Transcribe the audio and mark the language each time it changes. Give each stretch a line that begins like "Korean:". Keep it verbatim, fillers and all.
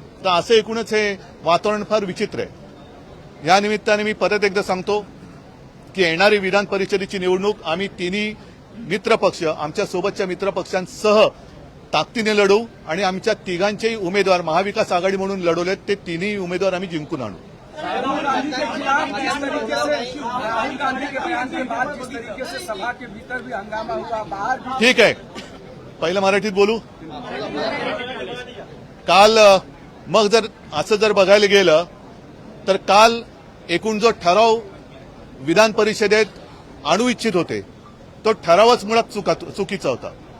Marathi: तर असं एकूणच हे वातावरण फार विचित्र आहे. या निमित्ताने मी परत एकदा सांगतो की येणारी विधान परिषदेची निवडणूक आम्ही तिन्ही मित्रपक्ष आमच्या सोबतच्या मित्रपक्षांसह ताकदीने लढू आणि आमच्या तिघांचेही उमेदवार महाविकास आघाडी म्हणून लढवलेत ते तिन्ही उमेदवार आम्ही जिंकून आणू.
Hindi: राहुल गांधी के खिलाफ जिस तरीके से राहुल गांधी के बयान के बाद जिस तरीके से सभा के भीतर भी हंगामा हुआ, बाहर भी.
Marathi: ठीक आहे, पहिलं मराठीत बोलू. काल मग जर असं जर बघायला गेलं तर काल एकूण जो ठराव विधान परिषदेत आणू इच्छित होते तो ठरावच मुळात चुकीचा होता.